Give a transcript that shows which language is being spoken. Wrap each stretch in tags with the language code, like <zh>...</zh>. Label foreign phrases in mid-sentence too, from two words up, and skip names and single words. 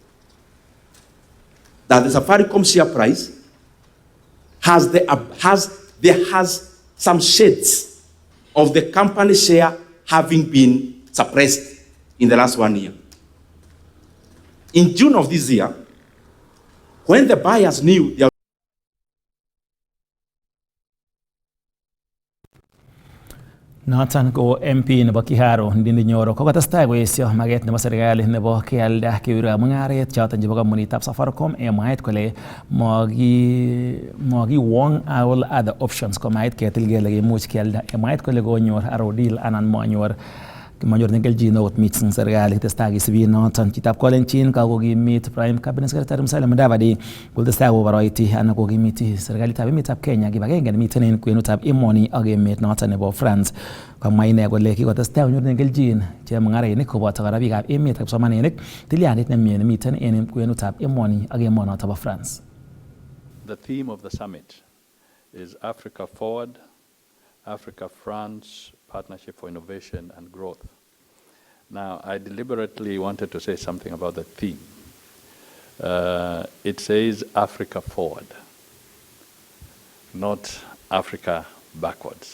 <en>That the Safaricom share price has some shades of the company share having been suppressed in the last 1 year. In June of this year, when the buyers knew their</en> <kln>Noton ko MP nebo Kiharo Ndindi Nyoro kokotestai koesio maket nebo serikali nebo kealda kewirikab mung'aret choton chebo kompunitab Safaricom mwaet kole mokiwong</kln> <en>all other options</en> <kln>komait ketil kele kimuch kealda mwaet kole konyor aro deal anan manyor kelchin okot missing serikali testai kisibi noton chitab kolenjin kakokimit Prime Cabinet Secretary Musalia Mudavadi kotestai koboroiti anan kokimiti serikalitab emetab Kenya kibagenge nemiten en kwenutab emoni ak emet noton nebo France. Kamwa ine kole kikotestai konyor kelchin chemung'arainik koboto kora biikab emet ak kipsomaninik tilyandit nemie nemiten en kwenutab emoni ak emonoton bo France.</kln> <en>The theme of the summit is Africa Forward, Africa-France Partnership for Innovation and Growth. Now, I deliberately wanted to say something about the theme. It says Africa Forward, not Africa backwards.</en>